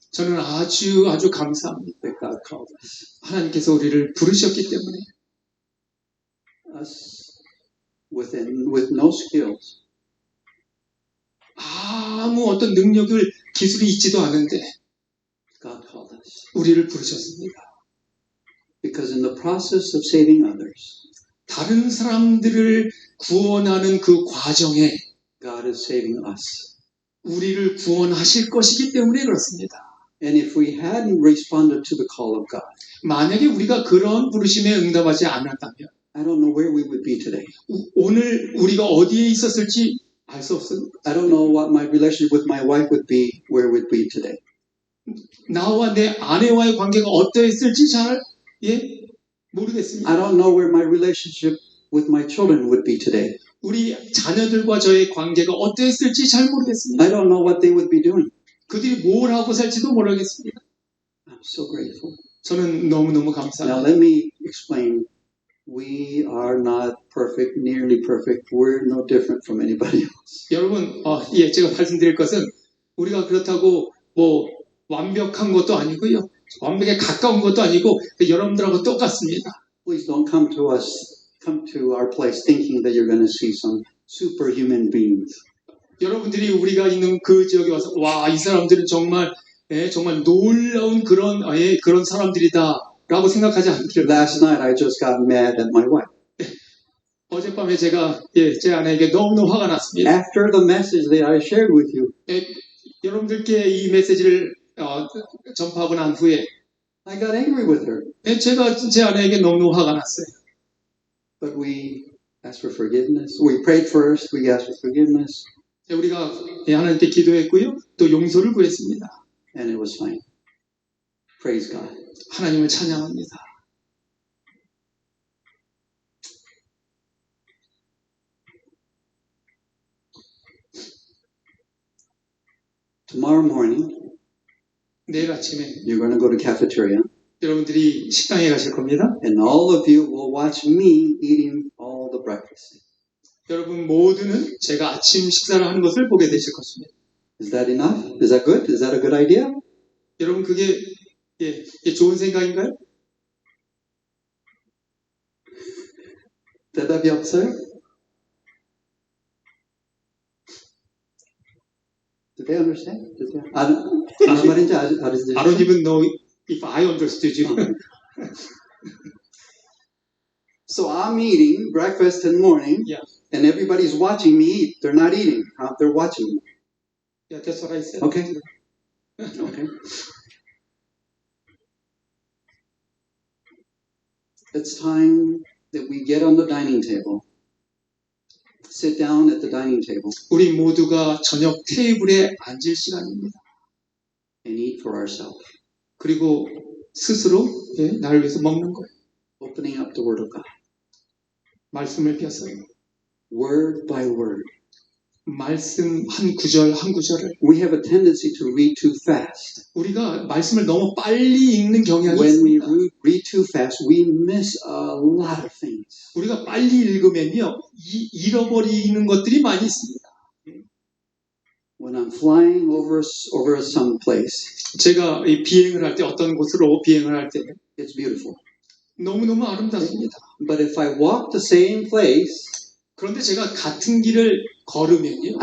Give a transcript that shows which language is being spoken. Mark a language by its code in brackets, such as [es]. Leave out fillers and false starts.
[ko] 저는 아주 감사합니다. [en] that God called us. [ko] 하나님께서 우리를 부르셨기 때문에 [en] Us with no skills, [ko] 아무 어떤 능력을 기술이 있지도 않은데 [en] God called us. [ko] 우리를 부르셨습니다. [en] Because in the process of saving others, [ko] 다른 사람들을 구원하는 그 과정에 [en] God is saving us. [ko] 우리를 구원하실 것이기 때문에 그렇습니다. [en] And if we hadn't responded to the call of God, [ko] 만약에 우리가 그런 부르심에 응답하지 않았다면 [en] I don't know where we would be today. [ko] 오늘 우리가 어디에 있었을지 알 수 없습니다. [en] I don't know what my relationship with my wife would be, where we'd be today. [ko] 나와 내 아내와의 관계가 어떠했을지 잘 모르겠습니다. [en] I don't know where my relationship with my children would be today. [ko] 우리 자녀들과 저의 관계가 어떠했을지 잘 모르겠습니다. [en] I don't know what they would be doing. [ko] 그들이 뭘 하고 살지도 모르겠습니다. [en] I'm so grateful. [ko] 저는 너무너무 [en] Now [ko] 감사합니다. [en] let me explain. We are not perfect, nearly perfect. We're no different from anybody else. [ko] 여러분, 제가 말씀드릴 것은 우리가 그렇다고 완벽한 것도 아니고요. 완벽에 가까운 것도 아니고 여러분들하고 똑같습니다. [en] Please don't come to our place thinking that you're going to see some superhuman beings. [ko] 여러분들이 우리가 있는 그 지역에 와서 이 사람들은 정말 놀라운 그런 사람들이다라고 생각하지 않기를. [en] Last night I just got mad at my wife. [ko] 어젯밤에 제가 제 아내에게 너무너무 화가 났습니다. [en] After the message that I shared with you, [ko] 여러분들께 이 메시지를 전파하고 난 후에 [en] I got angry with her. [ko] 제가 제 아내에게 너무너무 화가 났어요. [en] But we asked for forgiveness. We prayed first. We asked for forgiveness. [ko] 우리가 하나님께 기도했고요. 또 용서를 구했습니다. [en] And it was fine. Praise God. [ko] 하나님을 찬양합니다. [en] Tomorrow morning, [ko] 내일 아침에 [en] you're going to go to cafeteria, [ko] 여러분들이 식당에 가실 겁니다. [en] and all of you will watch me eating all the breakfast. [ko] 여러분 모두는 제가 아침 식사를 하는 것을 보게 되실 것입니다. [en] Is that enough? Is that good? Is that a good idea? [ko] 여러분 그게 좋은 생각인가요? 대답이 없어요? [en] Did they understand? [ko] 무슨 말인지 알으시죠? [en] I don't even know if I understood you. So I'm eating breakfast in the morning, Yeah. and everybody's watching me eat. They're not eating. They're watching me. Yeah, that's what I said. Okay. Okay. It's time that we get on the dining table, sit down at the dining table, [ko] 우리 모두가 저녁 테이블에 앉을 시간입니다. [en] and eat for ourselves, [ko] 그리고 스스로 나를 위해서 먹는 거예요. [en] opening up the Word of God, [ko] 말씀을 펴서요. [en] word by word. [ko] 말씀 한 구절 한 구절을 [en] We have a tendency to read too fast. [ko] 우리가 말씀을 너무 빨리 읽는 경향이 [en] When we [ko] 있습니다. [en] read too fast, we miss a lot of things. [ko] 우리가 빨리 읽으면요 잃어버리는 것들이 많이 있습니다. [en] When I'm flying over some place, [ko] 제가 이 비행을 할 때 어떤 곳으로 비행을 할 때 [en] it's beautiful. [ko] 너무너무 아름답습니다. [en] But if I walk the same place, [ko] 그런데 제가 같은 길을 걸으면요